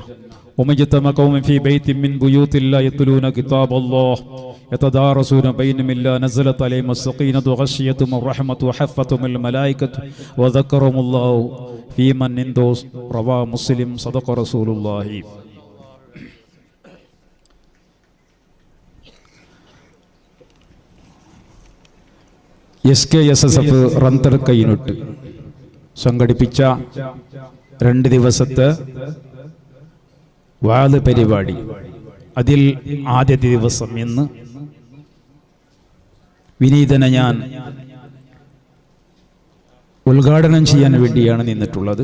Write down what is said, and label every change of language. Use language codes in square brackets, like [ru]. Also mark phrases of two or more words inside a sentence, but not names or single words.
[ar] ومن اجتمع قوم في بيت من بيوت الله يتلون كتاب الله يتدارسون بينهم إلا نزلت عليهم السكينة وغشيتهم الرحمة وحفتهم الملائكة وذكرهم الله في من عنده. رواه مسلم. صدق رسول الله. [ml] SKSSF റന്തർക്ക യൂണിറ്റ് സംഘടിപ്പിച്ച 2 ദിവസത്തെ വാദ പരിപാടി, അതിൽ ആദ്യത്തെ ദിവസം ഇന്ന് വിനീതനെ ഞാൻ ഉദ്ഘാടനം ചെയ്യാൻ വേണ്ടിയാണ് നിന്നിട്ടുള്ളത്.